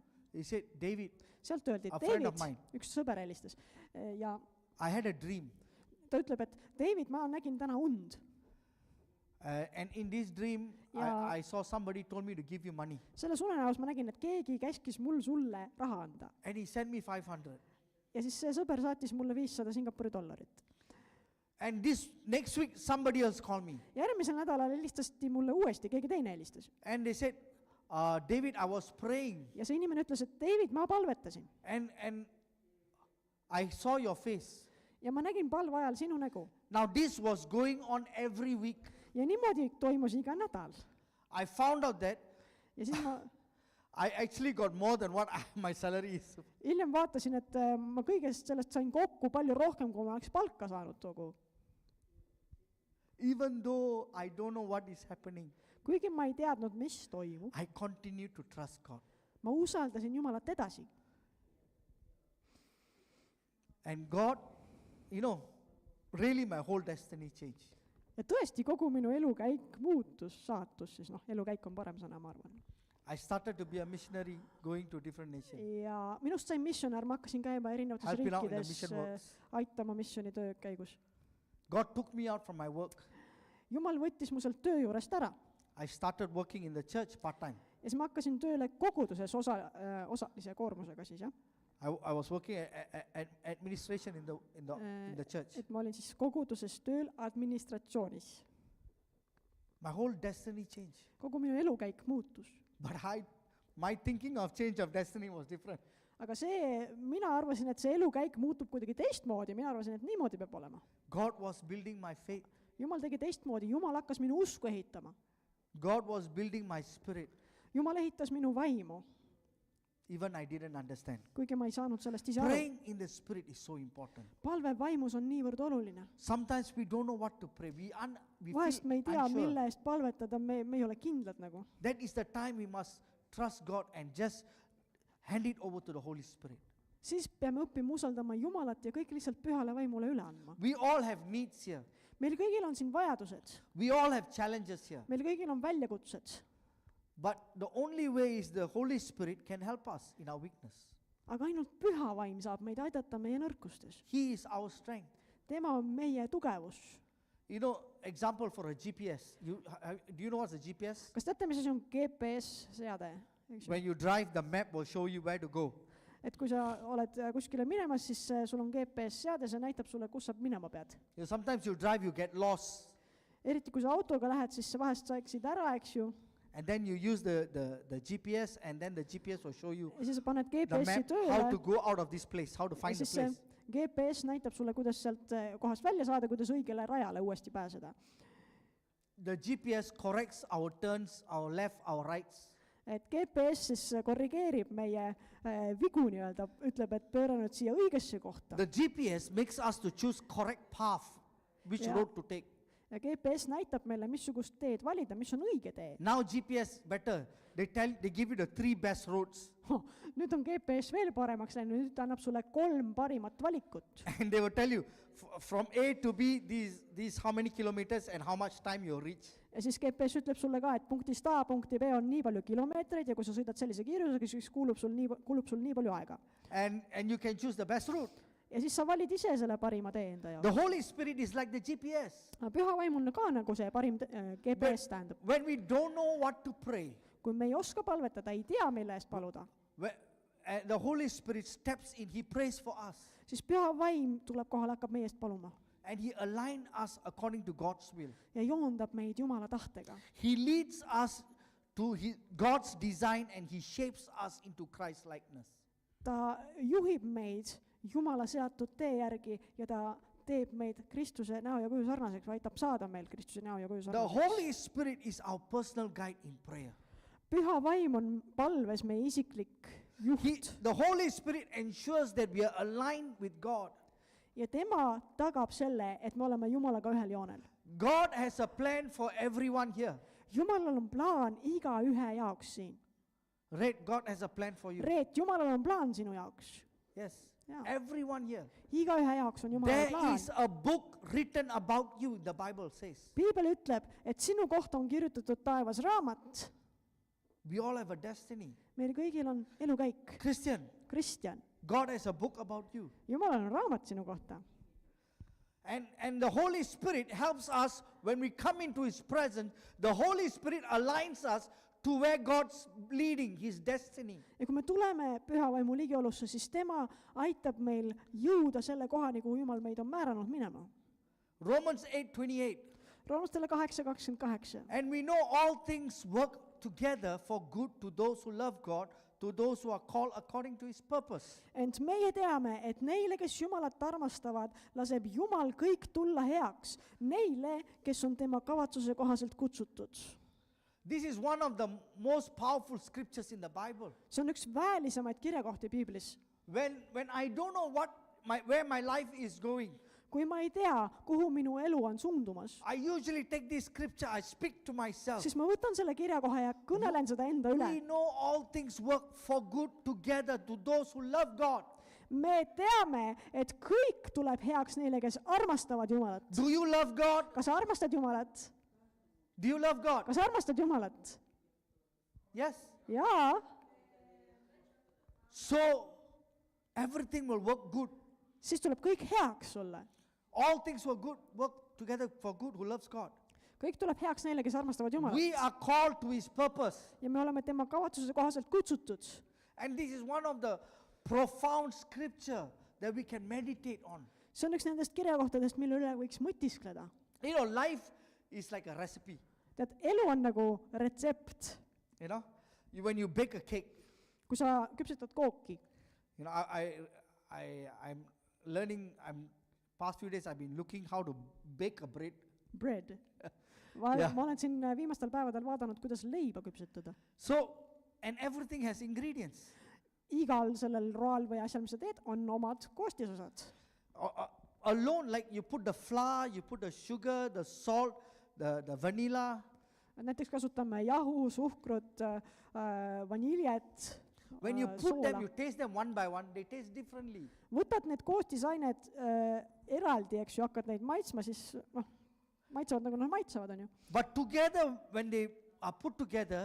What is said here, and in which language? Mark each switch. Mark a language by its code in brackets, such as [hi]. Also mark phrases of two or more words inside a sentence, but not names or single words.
[en] He said, David, [et] Sealt öeldi, [en] A friend of David, mine. [et] üks sõber helistas ja [en] I had a dream. [et] ta ütleb, et David, ma nägin täna und. [en] And in this dream, [et] Ja- [en] I saw somebody told me to give you money. [et] Selles unenäos ma nägin, et keegi käskis mul sulle raha anda. [en] And he sent me 500. [et] Ja siis see sõber saatis mulle 500 Singapuri dollarit. [en] And this next week, somebody else called me. [et] Järgmisel nädalal helistati mulle uuesti, keegi teine helistas. [en] And they said, David, I was praying. [et] Ja see inimene ütles, et David, ma palvetasin. [en] And I saw your face. [et] Ja ma nägin palve ajal sinu nägu. [en] Now this was going on every week. [et] Ja niimoodi toimus iga nädal. [en] I found out that [et] Ja siis ma [en] I actually got more than what my salary is. [et] hiljem vaatasin, et ma kõigest sellest sain kokku palju rohkem, kui ma oleks palka saanud too kuu. [en] Even though I don't know what is happening, [et] Kuigi ma ei teadnud, mis toimub, [en] I continue to trust God. [et] ma usaldasin Jumalat edasi. [en] And God, really my whole destiny changed. [et] Ja tõesti, kogu minu elukäik muutus, saatus siis, elukäik on parem sõna, ma arvan. [en] I started to be a missionary going to different nations. [et] Ja minust sain missionär, ma hakkasin käima erinevates [en] Helping out in the [et] riikides, [en] mission works. [et] aitama missioonitöö käigus. [en] God took me out from my work. [et] Jumal võttis mu sealt töö juurest ära. [en] I started working in the church part-time. [et] Ja siis ma hakkasin tööle koguduses osalise koormusega siis, jah. [en] I was working at administration in the church. [et] Et ma olin siis koguduses tööl administratsioonis. [en] My whole destiny changed. [et] Kogu minu elukäik muutus. [en] But my thinking of change of destiny was different. [et] Aga mina arvasin, et see elukäik muutub kuidagi teistmoodi, mina arvasin, et niimoodi peab olema. [en] God was building my faith. [et] Jumal tegi teistmoodi, Jumal hakkas minu usku ehitama. [en] God was building my spirit. [et] Jumal ehitas minu vaimu, [en] Even I didn't understand. [et] kuigi ma ei saanud sellest ise aru. [en] Praying in the spirit is so important. [et] Palve vaimus on niivõrd oluline. [en] Sometimes we don't know what to pray. We [et] Vahest me ei [en] feel [et] tea, [en] unsure. [et] mille eest palvetada, me ei ole kindlad nagu. [en] That is the time we must trust God and just hand it over to the Holy Spirit. [et] Siis peame õppima usaldama Jumalat ja kõik lihtsalt pühale vaimule üle andma. [en] We all have needs here. [et] Meil kõigil on siin vajadused, [en] We all have challenges here. [et] meil kõigil on väljakutsed, [en] But the only way is the Holy Spirit can help us in our weakness. [et] aga ainult püha vaim saab meid aidata meie nõrkustes. [en] He is our strength. [et] Tema on meie tugevus. [en] Example for a GPS. Do you know what's a GPS? [et] Kas teate, mis asi on GPS-seade? [en] When you drive, the map will show you where to go. [et] Et kui sa oled kuskile minemas, siis sul on GPS-seade, see näitab sulle, kus sa minema pead. [en] Sometimes you drive, you get lost. [et] Eriti kui sa autoga lähed, siis sa vahest saaksid ära, eks ju. [en] And then you use the GPS, and then the GPS will show you [et] Ja siis sa paned [en] the [et] GPS-i [en] map, how to [et] tööle [en] go out of this place, how to [et] ja [en] find the [et] siis see [en] place. [et] GPS näitab sulle, kuidas sealt kohast välja saada, kuidas õigele rajale uuesti pääseda. [en] The GPS corrects our turns, our left, our rights. [et] Et GPS siis korrigeerib meie vigu nii-öelda, ütleb, et pööra nüüd siia õigesse kohta. [en] The GPS makes us to choose correct path, which Yeah. road to take. [et] Ja GPS näitab meile, missugust teed valida, mis on õige tee. [en] Now GPS better. They give you the 3 best roads. [et] Nüüd on GPS veel paremaks läinud, nüüd ta annab sulle 3 parimat valikut. [en] And they will tell you from A to B, these how many kilometers and how much time you'll reach. [et] Ja siis GPS ütleb sulle ka, et punktist A punkti B on nii palju kilomeetreid ja kui sa sõidad sellise kiirusega, siis kulub sul nii palju aega. [en] And you can choose the best route. [et] Ja siis sa valid ise selle parima tee enda jaoks. [en] The Holy Spirit is like the GPS. [et] Püha vaim on ka nagu see parim GPS tähendab. [en] When we don't know what to pray, [et] Kui me ei oska palvetada, ei tea, mille eest paluda, [en] the Holy Spirit steps in, He prays for us. [et] siis püha vaim tuleb kohale, hakkab meie eest paluma [en] And He aligns us according to God's will. [et] ja joondab meid Jumala tahtega. [en] He leads us to God's design and He shapes us into Christ likeness. [et] ta juhib meid Jumala seatud tee järgi ja ta teeb meid Kristuse näo ja kuju sarnaseks, või aitab saada meil Kristuse näo ja kuju [en] The [et] sarnaseks. [en] Holy Spirit is our personal guide in prayer. [et] Püha vaim on palves meie isiklik juht [en] The Holy Spirit ensures that we are aligned with God. [et] ja tema tagab selle, et me oleme Jumalaga ühel joonel. [en] God has a plan for everyone here. [et] Jumalal on plaan igaühe jaoks siin. [en] Red, God has a plan for you. [et] Reet, Jumalal on plaan sinu jaoks. [en] Yes. [et] Jaa. [en] Everyone here. [et] Igaühe jaoks on Jumala [en] There [et] plaan. [en] is a book written about you, the Bible says. [et] Piibel ütleb, et sinu kohta on kirjutatud taevas raamat. [en] We all have a destiny. [et] Meil kõigil on elukäik. [en] Christian, [et] Kristjan, [en] God has a book about you. [et] Jumalal on raamat sinu kohta. [en] And the Holy Spirit helps us when we come into His presence. The Holy Spirit aligns us to where God's leading, His destiny. [et] Ja kui me tuleme püha vaimu ligiolusse, siis tema aitab meil jõuda selle kohani, kuhu Jumal meid on määranud minema. [en] Romans 8:28. [et] Roomastele 8:28. [en] And we know all things work together for good to those who love God, to those who are called according to His purpose. [et] Ent meie teame, et neile, kes Jumalat armastavad, laseb Jumal kõik tulla heaks. Neile, kes on tema kavatsuse kohaselt kutsutud. [en] This is one of the most powerful scriptures in the Bible. [et] See on üks väelisemaid kirjakohti Piiblis. [en] When I don't know where my life is going, [et] Kui ma ei tea, kuhu minu elu on suundumas, [en] I usually take this scripture, I speak to myself. [et] siis ma võtan selle kirjakoha ja kõnelen seda enda üle. [en] We know all things work for good together to those who love God. [et] Me teame, et kõik tuleb heaks neile, kes armastavad Jumalat. [en] Do you love God? [et] Kas sa armastad Jumalat? [en] Do you love God? [et] Kas sa armastad Jumalat? [en] Yes. [et] Jaa. [en] So everything will work good. [et] Siis tuleb kõik heaks sulle. [en] All things will work together for good who loves God. [et] Kõik tuleb heaks neile, kes armastavad [en] We [et] Jumalat. [en] are called to His purpose. [et] Ja me oleme tema kavatsuse kohaselt kutsutud. [en] And this is one of the profound scripture that we can meditate on. [et] See on üks nendest kirjakohtadest, mille üle võiks mõtiskleda. [en] You know, life is like a recipe. [et] Tead, elu on nagu retsept. [en] You know, when you bake a cake, [et] Kui sa küpsetad kooki, [en] you know, I'm learning. Past few days I've been looking how to bake a bread. bread. [et] Jah. Ma olen siin viimastel päevadel vaadanud, kuidas leiba küpsetada. [en] So, and everything has ingredients. [et] Igal sellel roal või asjal, mis sa teed, on omad koostisosad. [en] Alone, like you put the flour, you put the sugar, the salt, the vanilla. [et] Näiteks kasutame jahu, suhkrut, vaniljet, [en] When you put them, [et] soola. [en] you taste them one by one, they taste differently. [et] Võtad need koostisained eraldi, eks ju, hakkad neid maitsma, siis maitsevad nagu nad maitsevad, on ju. [en] But together, when they are put together,